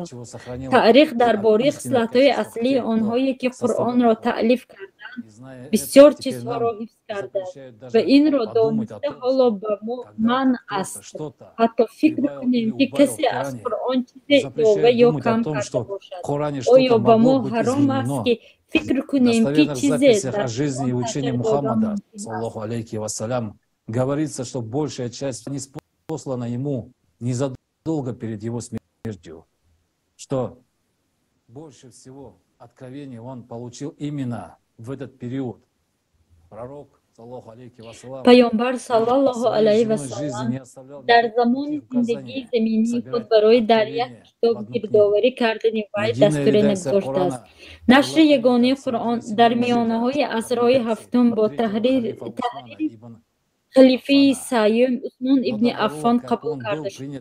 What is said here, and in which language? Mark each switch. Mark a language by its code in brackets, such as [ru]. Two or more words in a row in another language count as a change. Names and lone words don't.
[fa] تاریخ درباره خصلت‌های اصلی آنهایی که قرآن را تألیف کردند بسیار چیزها را حفظ کرده و این را دانسته حالا به ما منع است. حتی فکر کنیم که کسی از قرآن چیزی علاوه یا کم کرده باشد. آیا به ما حرام است که فکر کنیم که چیزی [ru] در жизни и учения Мухаммада, [ar] صلى الله عليه وسلم, [ru] говорится, что большая часть не послана ему незадолго перед его смертью, что больше всего откровений он получил именно в этот период. Пророк, [fa] پیامبر [ar] صلی الله علیه و سلم [fa] در زمان زندگی زمینی خود برای در یک کتاب گردآوری کردن وی دستور نگذاشته است. نشر یگانه قرآن در میانه‌های عصرهای هفتم با تحریر خلیفه سیوم عثمان ابن عفان قبول کرده شد.